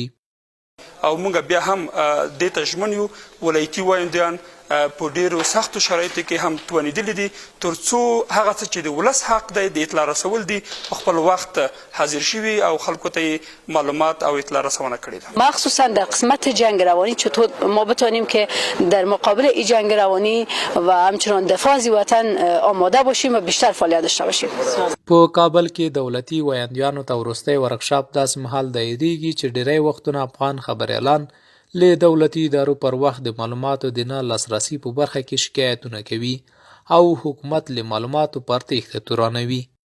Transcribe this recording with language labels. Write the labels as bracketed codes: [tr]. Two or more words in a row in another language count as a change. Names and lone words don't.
[ps] او موږ بیا هم دې ته ژمن یو ولایتي ویاندویان په ډیرو سختو شرایطو کې هم توانیدلي دي ترڅو هغه څه چې د ولس حق دی د اطلاع رسول دي په خپل وخت حاضر شوي او خلکو ته معلومات او اطلاع رسونه کړې ده. [fa] مخصوصا در قسمت جنگ روانی چطور ما بتانیم که در مقابل این جنگ روانی و همچنان دفاع از وطن آماده باشیم و بیشتر فعالیت داشته باشیم. [ps] په کابل کې دولتي ویاندویانو ته وروستی ورکشاپ داسې مهال دایریږي چې ډیری وختونه افغان خبریالان له دولتي ادارو پر وخت د معلوماتو د نه لاسرسي په برخه کې شکایتونه کوي او حکومت له معلوماتو پر تېښته تورنوي.